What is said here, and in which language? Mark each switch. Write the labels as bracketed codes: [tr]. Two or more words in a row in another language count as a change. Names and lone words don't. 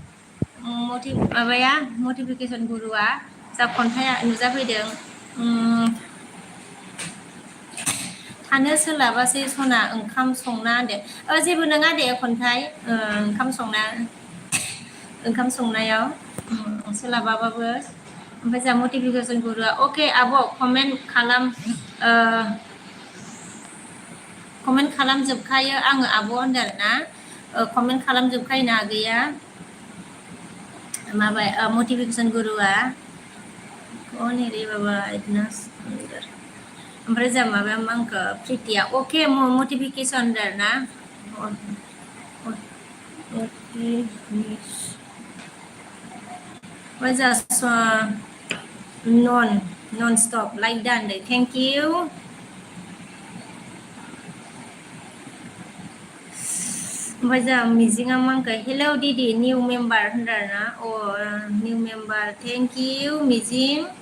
[brx] मटिफिकेसन गुरुआ जा खन्थाइ नुजाफैदों थानो सोलाबासै सना ओंखाम संना होनदो जेबो नङा दे खन्थाइ ओंखाम संनायाव सोलाबाबाबो ओमफ्राय जा मटिफिकेसन गुरुआ अके आब' कमेन्ट खालामजोबखायो आङो आब' होनदों आरोना कमेन्ट खालामजोबखायो ना आगैया माबा मटिफिकेसन गुरुआ [hi] रे बाबा इतना [brx] ओमफ्राय जा माबाया मा होनखो प्रितिया अके मटिफिकेसन होनदों आरोना ओमफ्राय जा [en] non stop like [brx] दा होनदों [en] thank you [brx] ओमफ्राय जा मिजिङा मा होनखो हेलौ दिदि [en] new member [brx] होनदों आरोना [en] new member [brx] थेंक इउ मिजिं